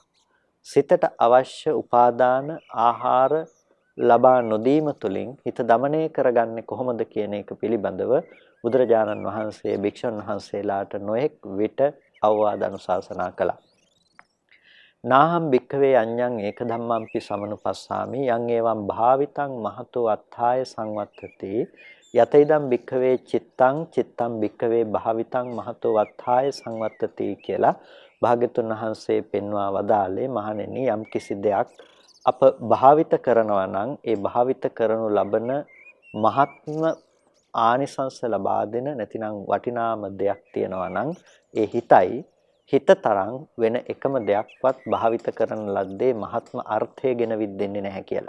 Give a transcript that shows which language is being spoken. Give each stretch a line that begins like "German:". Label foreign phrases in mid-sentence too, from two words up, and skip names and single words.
Sinhala: සිතට අවශ්‍ය උපාදාන ආහාර ලබා නොදීම තුළින් හිත দমনය කරගන්නේ කොහොමද කියන එක පිළිබඳව බුදුරජාණන් වහන්සේ භික්ෂුන් වහන්සේලාට නොඑක් විට අවවාද අනුශාසනා කළා.
Pali: නාහම් භික්ඛවේ අඤ්ඤං ඒක ධම්මම්පි සමනුපස්සාමි යං එවං භාවිතං මහතෝ අත්ථාය සංවත්තති යතයිදම් භික්ඛවේ චිත්තං භික්ඛවේ භාවිතං මහතෝ වත්ථාය සංවත්තති
Sinhala: කියලා භාග්‍යතුන් වහන්සේ පෙන්වා වදාළේ මහණෙනි යම් කිසි දෙයක් අප භාවිත කරනවා නම් ඒ භාවිත කරනු ලබන මහත්ම ආනිසංස ලබා දෙන නැතිනම් වටිනාම දෙයක් තියෙනවා නම් ඒ හිතයි හිත තරම් වෙන එකම දෙයක්වත් භාවිත කරන ලද්දේ මහත්ම අර්ථය ගෙන විද්දෙන්නේ නැහැ කියලා.